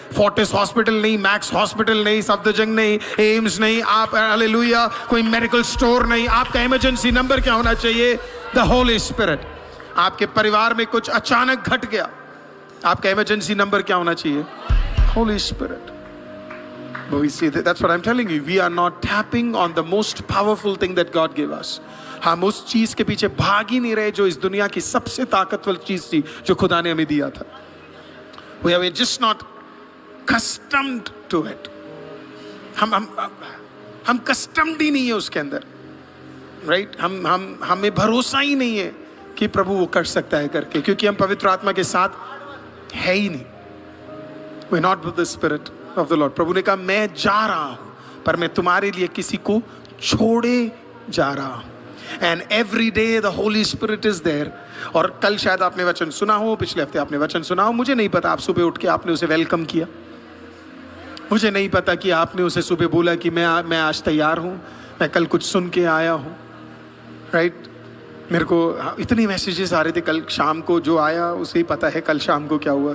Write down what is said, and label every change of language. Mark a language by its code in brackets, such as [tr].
[hi] Fortis hospital नहीं, max hospital नहीं, सफदरजंग नहीं, एम्स नहीं, आप हालेलुया कोई मेडिकल स्टोर नहीं, आपका इमरजेंसी नंबर क्या होना चाहिए, द होली स्पिरिट। आपके परिवार में कुछ अचानक घट गया, आपका इमरजेंसी नंबर क्या होना चाहिए, Holi spirit. [en] We see that's what I'm telling you. We are not tapping on the most powerful thing that God gave us. [hi] हम उस चीज के पीछे भाग ही नहीं रहे जो इस दुनिया की सबसे ताकतवर चीज थी जो खुदा ने हमें दिया था। [en] We are just not accustomed to it. [hi] हम कस्टम्ड ही नहीं है उसके अंदर, राइट। हमें भरोसा ही नहीं है कि प्रभु वो कर सकता है करके, क्योंकि हम पवित्र आत्मा के साथ है ही नहीं। [en] We're not with the Spirit of the Lord. [hi] प्रभु ने कहा मैं जा रहा हूं पर मैं तुम्हारे लिए किसी को छोड़े जा रहा हूं। [en] And every day the Holy Spirit is there. [hi] और कल शायद आपने वचन सुना हो, पिछले हफ्ते आपने वचन सुना हो, मुझे नहीं पता। आप सुबह उठ के आपने उसे वेलकम किया, मुझे नहीं पता कि आपने उसे सुबह बोला कि मैं आज तैयार हूं, मैं कल कुछ सुन के आया हूं, राइट। मेरे को इतनी मैसेजेस आ रहे थे कल शाम को, जो आया उसे ही पता है कल शाम को क्या हुआ।